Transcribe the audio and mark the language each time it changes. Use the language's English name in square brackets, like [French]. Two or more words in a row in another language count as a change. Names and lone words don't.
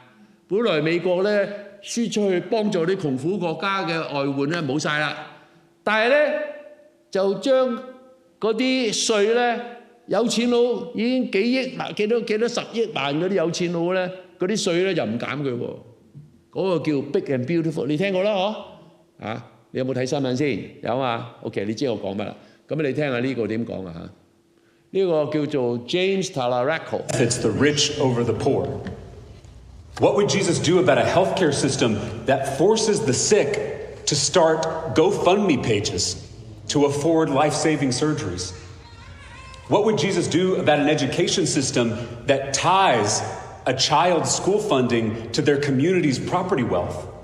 [Cantonese] 本來美國咧輸出去幫助啲窮苦國家嘅外援咧冇晒啦，但係咧就將嗰啲稅咧有錢佬已經幾億幾多10億萬嗰啲有錢佬咧嗰啲稅咧就唔減佢喎。嗰個叫 Big and Beautiful，你聽過啦嗬？啊，你有冇睇新聞先？有嘛 ？OK， 你知我講乜啦？咁你聽下呢個點講啊嚇？呢個叫做 James Talaraco。 [English] It's the rich over the poor. What would Jesus do about a healthcare system that forces the sick to start GoFundMe pages to afford life-saving surgeries? What would Jesus do about an education system that ties a child's school funding to their community's property wealth?